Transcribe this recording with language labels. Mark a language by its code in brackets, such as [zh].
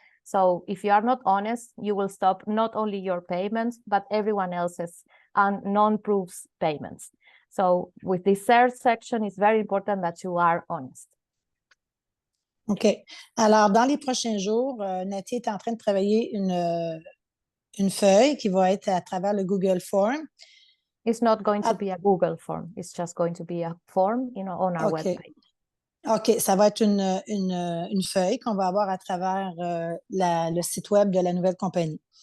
[en] So if you are not honest, you will stop not only your payments, but everyone else's non-proofs payments. So with this third section, it's very important that you are honest. OK. [fr] Alors, dans les prochains jours, Naty est en train de travailler une feuille qui va être à travers le Google Form. [en] It's not going to be a Google form. It's just going to be a form, on our website. [fr] OK, ça va être une feuille qu'on va avoir à travers le site web de la nouvelle compagnie.